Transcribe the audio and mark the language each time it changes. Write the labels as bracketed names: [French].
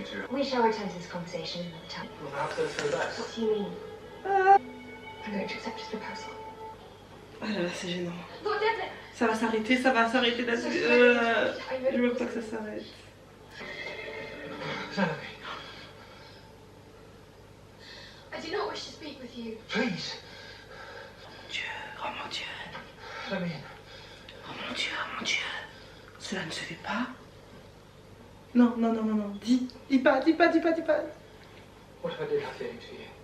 [English] We shall return to this conversation another time. What do you mean? I'm going to accept his proposal. [French] Ah là là, c'est gênant. [English] Lord Devlin! [French] Ça va s'arrêter là-dessus. Je veux pas que ça s'arrête. [English] I do not wish to speak with you. Please. [French] Oh mon dieu. [English] Let me in. [French] Oh mon dieu. Cela ne se fait pas. Non. Dis pas. [English] What if I did have feelings for you?